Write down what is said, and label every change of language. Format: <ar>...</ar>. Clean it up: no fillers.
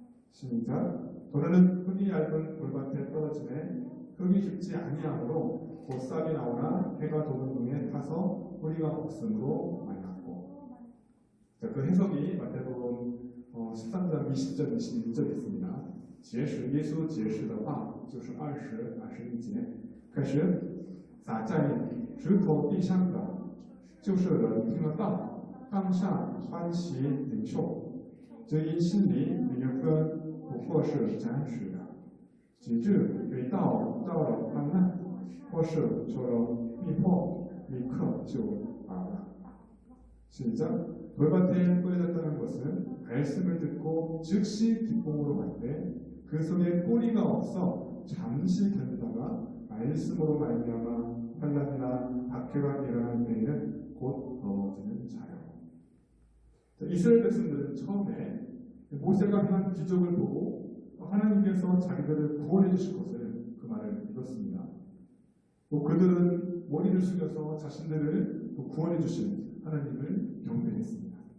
<ko>시작 돌은 흙이 얇은 돌밭에 떨어지매 흙이 깊지 아니하므로 곧 싹이 나오나 해가 도는 중에 타서 뿌리가 없으므로 말랐고 자, 그 해석이 마태복음 13장 20절 21절에 있습니다.</ko> <zh>结实耶稣解释的话就是20、21节开始撒在石头地上的就是人听了道当下欢喜领受这因心里没有根不过是暂时的直至被道到了患难或是受了逼迫立刻就罢了</zh> <ko>시작 돌밭에 뿌려졌다는 것은 말씀을 듣고 즉시 기쁨으로 갈 때 그 속에 뿌리가 없어 잠시 견디다가 말씀으로 말미암아 환난이나 박해가 일어날 때에는 곧 넘어지는 자요. 이스라엘 백성들은 처음에 모세가 행한 기적을 보고 하나님께서 자기들을 구원해 주실 것을 그 말을 믿었습니다. 또 그들은 머리를 숙여서 자신들을 구원해 주신 하나님을 경배했습니다.</ko>